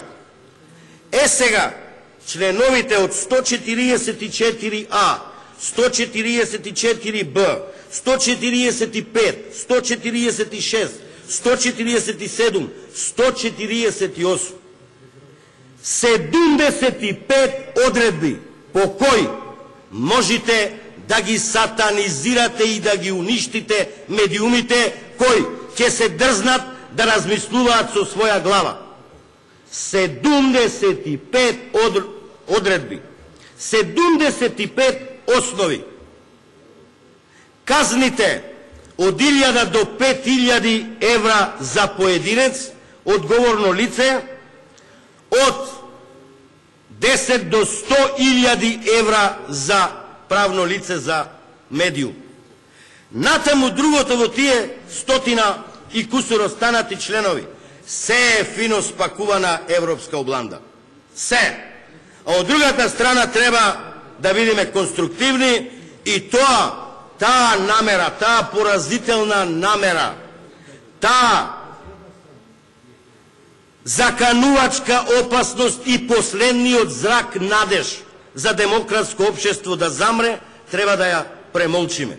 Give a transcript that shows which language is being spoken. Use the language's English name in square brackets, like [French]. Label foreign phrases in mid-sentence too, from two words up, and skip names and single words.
[Macedonian] Сега, членовите од 144А, 144Б, 145, 146, 147, 148, 75 одредби по кои можете да ги сатанизирате и да ги уништите медиумите кои ќе се дрзнат да размислуваат со своја глава. 75 одредби, 75 основи. Казните од 1000 до 5000 евра за поединец, одговорно лице, од 10 до 100.000 евра за правно лице за медиум. Натаму другото во тие 100 и кусур останати членови, се е фино спакувана европска обланда. Се. А од другата страна треба да бидеме конструктивни и таа намера, таа поразителна намера, таа заканувачка опасност и последниот зрак надеж за демократско општество да замре, треба да ја премолчиме.